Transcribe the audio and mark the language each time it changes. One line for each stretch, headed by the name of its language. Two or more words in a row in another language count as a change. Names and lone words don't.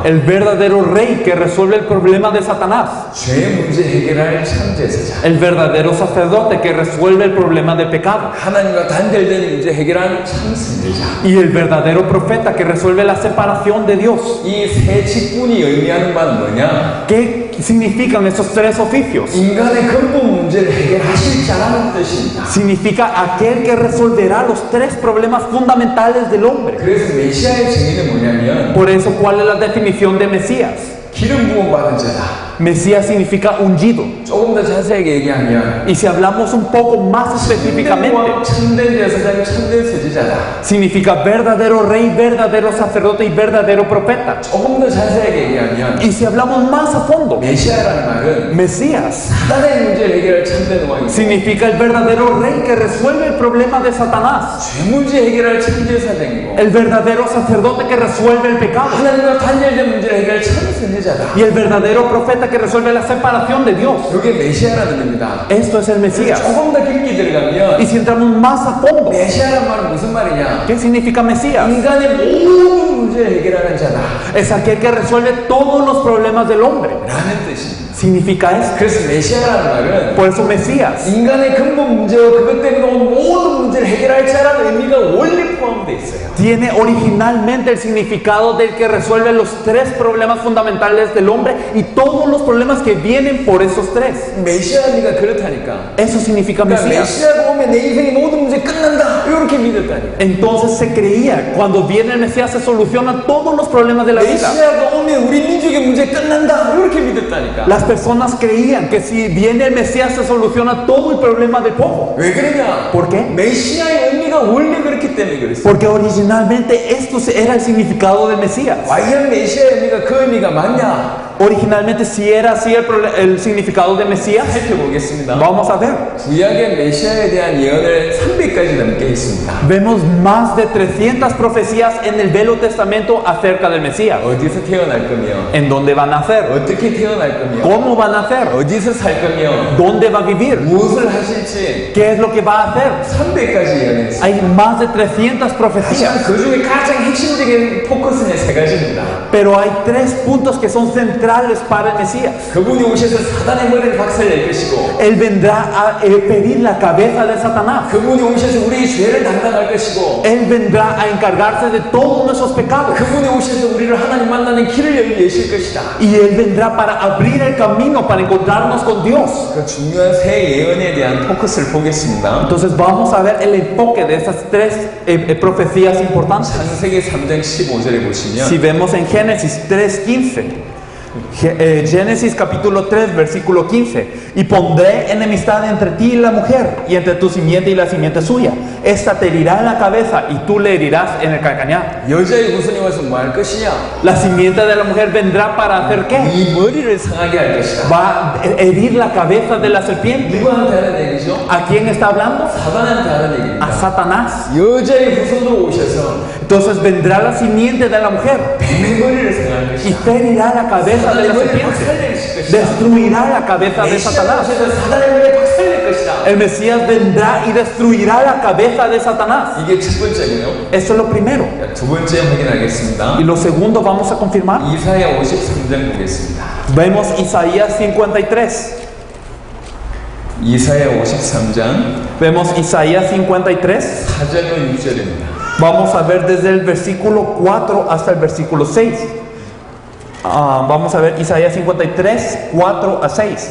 Spanish: El verdadero rey que resuelve el problema de Satanás.
Korean: 죄의 문제 해결할 참제사자,
Spanish: El verdadero sacerdote que resuelve el problema del pecado.
Korean: 하나님과 단절된 문제 해결한 참선제자.
Spanish: Y el verdadero profeta que resuelve la separación de Dios.
Korean: 이 세 직분이 의미하는 바는 뭐냐?
Spanish: ¿Qué significan estos tres oficios?
Korean: 인간의 근본 문제를 해결하실 자라는 뜻입니다.
Spanish: Significa aquel que resolverá los tres problemas fundamentales del hombre.
Korean: 그래서 메시아의 정의는 뭐냐면
Spanish: Por eso, ¿cuál es la definición de Mesías?
Korean: 기름 부음 받은 자다.
Spanish: Mesías significa ungido.
Korean: 조금 더 자세하게 얘기하면
Spanish: Y si hablamos un poco más específicamente,
Korean: 참된 제사장, 참된 선지자다.
Spanish: significa verdadero rey, verdadero sacerdote y verdadero profeta.
Korean: 조금 더 자세하게 얘기하면
Spanish: Y si hablamos más a fondo,
Korean: 메시아라는 말은
Spanish: Mesías
Korean: 사단의 문제를 해결할 참된 왕이고
Spanish: significa el verdadero rey que resuelve el problema de Satanás.
Korean: 죄 문제 해결할 참제사장이고
Spanish: El verdadero sacerdote que resuelve el pecado.
Korean: 하나님과 단절된 문제를 해결할 참선지자다.
Spanish: Y el verdadero profeta que resuelve la separación de Dios.
Korean: 이게 메시아라는 겁니다.
Spanish: Esto es el Mesías.
Korean: 조금 더 깊게
Spanish: Y
Korean: 들어가면
Spanish: si entramos más a fondo,
Korean: 메시아란 말은 무슨 말이냐?
Spanish: ¿qué significa Mesías?
Korean: 인간의 모든 문제를 해결하는 자다.
Spanish: Es aquel que resuelve todos los problemas del hombre.
Korean: 라는 뜻입니다.
Spanish: Significa esto.
Korean: 그래서 메시아라는 말은
Spanish: Por eso Mesías
Korean: 인간의 근본 문제와 그것 때문에 온 모든 문제를 해결할 자라는 의미가 원래 포함되어 있어요.
Spanish: tiene originalmente el significado del que resuelve los tres problemas fundamentales del hombre y todos los problemas que vienen por esos tres.
Korean: 메시아니까 그렇다니까.
Spanish: Eso significa
Korean: 그러니까
Spanish: Mesías.
Korean: 메시아가 오면 내 인생의 모든 문제 끝난다. 이렇게 믿었다니까.
Spanish: Entonces se creía, cuando viene el Mesías se solucionan todos los problemas de la vida.
Korean: 메시아가 오면 우리 민족의 문제 끝난다. 이렇게 믿었다니까.
Spanish: Las personas creían que si viene el Mesías se soluciona todo el problema del pueblo.
Korean: 왜 그러냐?
Spanish: ¿Por qué?
Korean: 메시아의 의미가 원래 그렇기 때문에 그랬어.
Spanish: Porque originalmente esto era el significado del Mesías.
Korean: 과연 메시아의 의미가 그 의미가 맞냐?
Spanish: Originalmente si era así el significado de Mesías.
Korean: 살펴보겠습니다.
Spanish: Vamos a ver.
Korean: 구약의 메시아에 대한 예언을 300가지 넘게 있습니다.
Spanish: Vemos más de 300 profecías en el Viejo Testamento acerca del Mesías.
Korean: 어디서 태어날 거며,
Spanish: ¿En dónde van a nacer?
Korean: 어떻게 태어날 거며,
Spanish: ¿Cómo van a nacer?
Korean: 어디서 살 거며,
Spanish: ¿Dónde va a vivir?
Korean: 무엇을 하실지
Spanish: ¿Qué es lo que va a hacer?
Korean: 300가지 예언했습니다.
Spanish: Hay más de 300 profecías.
Korean: 하지만 그 중에 가장 핵심적인 포커스는 세 가지입니다.
Spanish: Pero hay tres puntos que son centrales para el Mesías.
Korean: 그분이 오셔서 사단의 머리를 박살낼 것이고,
Spanish: Él vendrá a pedir la cabeza de Satanás.
Korean: 그분이 오셔서 우리의 죄를 담당할 것이고,
Spanish: Él vendrá a encargarse de todos nuestros pecados.
Korean: 그분이 오셔서 우리를 하나님 만나는 길을 여실 것이다.
Spanish: Y Él vendrá para abrir el camino para encontrarnos con Dios.
Korean: 그 중요한 세 예언에 대한 포커스를 보겠습니다.
Spanish: Entonces vamos a ver el enfoque de estas tres profecías importantes.
Korean: 창세기 3장 15절에 보시면
Spanish: Si vemos en Génesis 3:15, Génesis capítulo 3, versículo 15. Y pondré enemistad entre ti y la mujer, y entre tu simiente y la simiente suya. Esta te herirá en la cabeza, y tú le herirás en el calcañar.
Korean: 여자의 후손이 와서 뭐 할 것이냐?
Spanish: La simiente de la mujer vendrá para hacer qué?
Korean: 이 머리를 상하게 할 것이다.
Spanish: Va a herir la cabeza de la serpiente.
Korean: 누구한테 하는 얘기죠?
Spanish: ¿A quién está hablando?
Korean: 사단한테 하는 얘기입니다.
Spanish: A Satanás.
Korean: 여자의 후손으로 오셔서
Spanish: Entonces vendrá la simiente de la mujer
Korean: 뱀의 머리를 상할
Spanish: y
Korean: 것이다.
Spanish: ferirá la cabeza de
Korean: 사단의
Spanish: la
Korean: 머리를
Spanish: serpiente.
Korean: 박살낼 것이다.
Spanish: Destruirá la cabeza de
Korean: 메시아가
Spanish: Satanás.
Korean: 오셔서 사단의 머리를 박살낼 것이다.
Spanish: El Mesías vendrá y destruirá la cabeza de Satanás.
Korean: 이게 첫 번째고요.
Spanish: Eso es lo primero.
Korean: 두 번째 확인하겠습니다.
Spanish: Y lo segundo vamos a confirmar.
Korean: 이사야 53장 보겠습니다.
Spanish: Vemos Isaías 53.
Korean: 이사야 53장
Spanish: Vemos Isaías 53.
Korean: 4절로 6절입니다.
Spanish: Vamos a ver desde el versículo 4 hasta el versículo 6. Vamos a ver Isaías 53, 4 a 6.